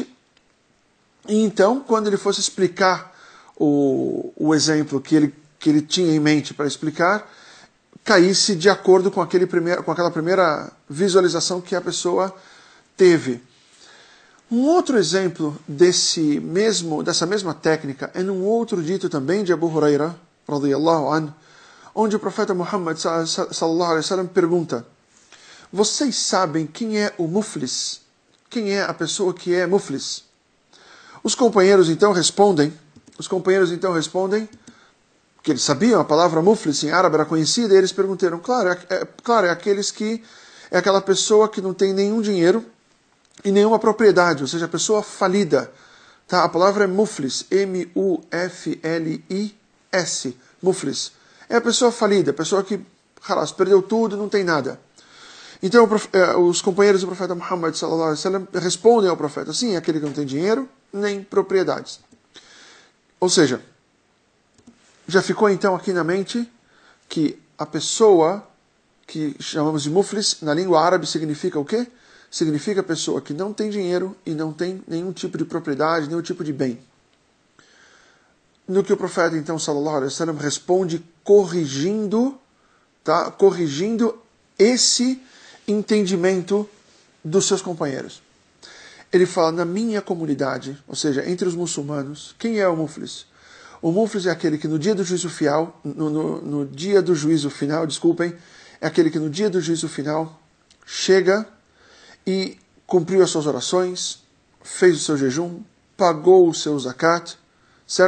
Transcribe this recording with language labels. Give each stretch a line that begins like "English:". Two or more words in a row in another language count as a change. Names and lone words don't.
Portuguese: E então, quando ele fosse explicar o exemplo que ele tinha em mente para explicar, caísse de acordo com aquela primeira visualização que a pessoa teve. Um outro exemplo dessa mesma técnica é num outro dito também de Abu Huraira,
Arabic: رضي الله عنه,
Portuguese: onde o profeta Muhammad
Arabic: صلى الله عليه وسلم
Portuguese: pergunta: vocês sabem quem é o muflis? Quem é a pessoa que é muflis? Os companheiros então respondem que eles sabiam, a palavra muflis em árabe era conhecida, e eles perguntaram, é aquela pessoa que não tem nenhum dinheiro e nenhuma propriedade, ou seja, a pessoa falida. Tá? A palavra é muflis, M-U-F-L-I-S, muflis. É a pessoa falida, a pessoa que perdeu tudo, não tem nada. Então os companheiros do profeta Muhammad
Arabic: صلى الله عليه وسلم
Portuguese: respondem ao profeta, sim, é aquele que não tem dinheiro nem propriedades. Ou seja, já ficou então aqui na mente que a pessoa que chamamos de muflis, na língua árabe significa o quê? Significa a pessoa que não tem dinheiro e não tem nenhum tipo de propriedade, nenhum tipo de bem. No que o profeta então,
Arabic: صلى الله عليه وسلم,
Portuguese: responde corrigindo esse entendimento dos seus companheiros. Ele fala, na minha comunidade, ou seja, entre os muçulmanos, quem é o muflis? O muflis é aquele que no dia do juízo final, é aquele que no dia do juízo final chega e cumpriu as suas orações, fez o seu jejum, pagou o seu zakat, certo?